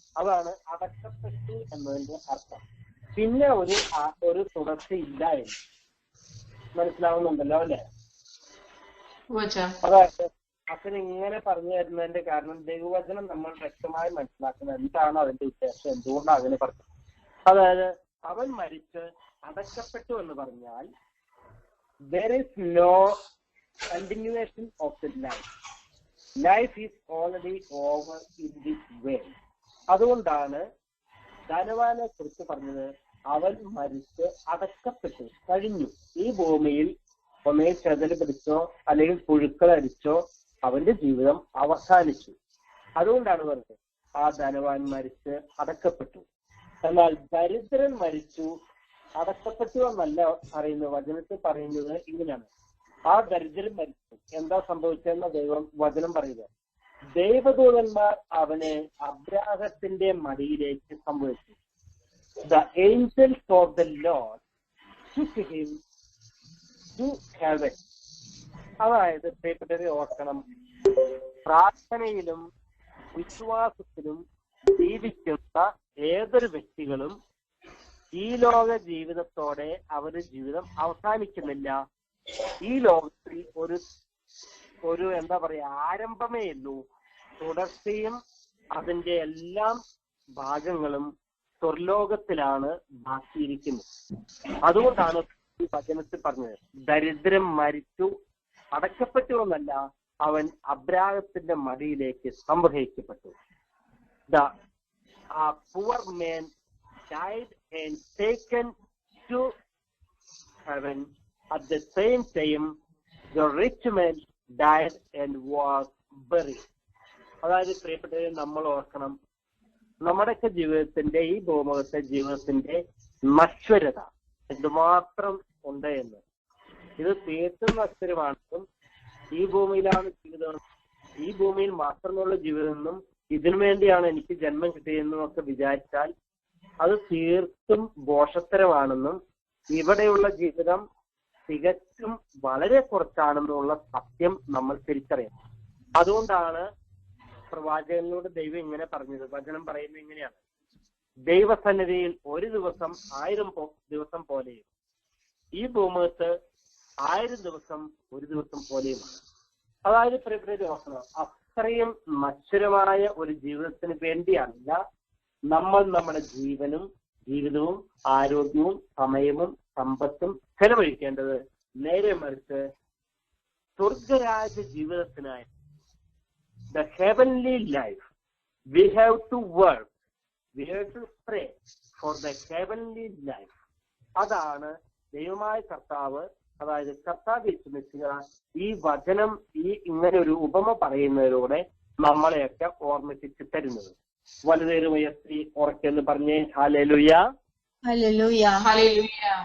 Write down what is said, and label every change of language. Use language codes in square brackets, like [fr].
[ml] അതാണ് അടക്കപ്പെട്ടു എന്നതിന്റെ അർത്ഥം. പിന്നെ ഒരു തുടർച്ചയില്ല എന്ന് മനസ്സിലാവുന്നുണ്ടല്ലോ, അല്ലെ? അതായത് അച്ഛൻ ഇങ്ങനെ പറഞ്ഞു തരുന്നതിന്റെ കാരണം ദൈവവചനം നമ്മൾ വ്യക്തമായി മനസ്സിലാക്കുന്നത് എന്താണ് അതിന്റെ ഉദ്ദേശം, എന്തുകൊണ്ടാണ് അങ്ങനെ പറഞ്ഞത്. അതായത് അവൻ മരിച്ച് അടക്കപ്പെട്ടു എന്ന് പറഞ്ഞാൽ [en] there is no continuation of the life. Life is already over in this way. [ml] അതുകൊണ്ടാണ് ധനവാനെ കുറിച്ച് പറഞ്ഞത് അവൻ മരിച്ച് അടക്കപ്പെട്ടു കഴിഞ്ഞു. ഈ ഭൂമിയിൽ ഒന്നേ ചെതല് പിടിച്ചോ അല്ലെങ്കിൽ പുഴുക്കളടിച്ചോ അവന്റെ ജീവിതം അവസാനിച്ചു. അതുകൊണ്ടാണ് പറഞ്ഞത് ആ ധനവാൻ മരിച്ച് അടക്കപ്പെട്ടു. എന്നാൽ ദരിദ്രൻ മരിച്ചു അടക്കപ്പെട്ടു എന്നല്ല പറയുന്നത്. വചനത്തിൽ പറയുന്നത് ഇങ്ങനെയാണ്, ആ ദരിദ്രൻ മരിച്ചു. എന്താ സംഭവിച്ചതെന്ന വചനം പറയുക, ദൈവദൂതന്മാർ അവനെ അബ്രാഹത്തിന്റെ മടിയിലേക്ക് സംഭവിച്ചു. [en] The angels of the Lord took him to heaven. [ml] അതായത് പ്രിയപ്പെട്ടവരെ ഓർക്കണം, പ്രാർത്ഥനയിലും വിശ്വാസത്തിലും ജീവിക്കുന്ന ഏതൊരു വ്യക്തികളും ഈ ലോക ജീവിതത്തോടെ അവരുടെ ജീവിതം അവസാനിക്കുന്നില്ല. ഈ ലോകത്തിൽ ഒരു എന്താ പറയാ ആരംഭമേ ഉള്ളൂ. തുടർച്ചയും അതിന്റെ എല്ലാം ഭാഗങ്ങളും സ്വർലോകത്തിലാണ് ബാക്കിയിരിക്കുന്നത്. അതുകൊണ്ടാണ് ഈ വചനത്തിൽ പറഞ്ഞത് ദരിദ്രൻ മരിച്ചു അടക്കപ്പെട്ടു എന്നല്ല, അവൻ അബ്രാഹത്തിന്റെ മടിയിലേക്ക് സംഗ്രഹിക്കപ്പെട്ടു. [en] The poor man died and taken to heaven. At the same time, the rich man died and was buried. [ml] അതായത് പ്രിയപ്പെട്ടവരെ നമ്മൾ ഓർക്കണം, നമ്മുടെയൊക്കെ ജീവിതത്തിന്റെ ഈ ഭൂമുഖത്തെ ജീവിതത്തിന്റെ നശ്വരത എന്തുമാത്രം ഉണ്ട് എന്ന്. ഇത് തീർത്തും നശ്വരമാണെന്നും ഈ ഭൂമിയിലാണ് ജീവിതം, ഈ ഭൂമിയിൽ മാത്രമുള്ള ജീവിതമെന്നും ഇതിനു വേണ്ടിയാണ് എനിക്ക് ജന്മം കിട്ടിയതെന്നും ഒക്കെ വിചാരിച്ചാൽ അത് തീർത്തും ദോഷത്തരമാണെന്നും ഇവിടെയുള്ള ജീവിതം തികച്ചും വളരെ കുറച്ചാണെന്നുള്ള സത്യം നമ്മൾ തിരിച്ചറിയണം. അതുകൊണ്ടാണ് പ്രവാചകനിലൂടെ ദൈവം ഇങ്ങനെ പറഞ്ഞത്. വചനം പറയുന്നത് ഇങ്ങനെയാണ്, ദൈവസന്നിധിയിൽ ഒരു ദിവസം 1000 ദിവസം പോലെയും ഈ ഭൂമുഖത്ത് 1000 ദിവസം ഒരു ദിവസം പോലെയുമാണ്. അതായത് പ്രിയപ്പെട്ട ഓർക്കണം, അത്രയും നശ്വരമായ ഒരു ജീവിതത്തിന് വേണ്ടിയല്ല നമ്മൾ നമ്മുടെ ജീവിതവും ആരോഗ്യവും സമയവും സമ്പത്തും ചെലവഴിക്കേണ്ടത്. നേരെ മറിച്ച് സ്വർഗരാജ്യ ജീവിതത്തിനായി [en] the heavenly life, we have to work, we have to pray for the heavenly life. [ml] അതാണ് ദൈവമായ കർത്താവ്, അതായത് കർത്താവ് യേശുക്രിസ്തു ഈ വചനം ഇങ്ങനെ ഒരു ഉപമ പറയുന്നതിലൂടെ നമ്മളെയൊക്കെ ഓർമ്മിപ്പിച്ച് തരുന്നത്. വലുതേറുമായ സ്ത്രീ ഉറക്കെന്ന് പറഞ്ഞേ ഹല്ലേലൂയ, ഹല്ലേലൂയ, ഹല്ലേലൂയ.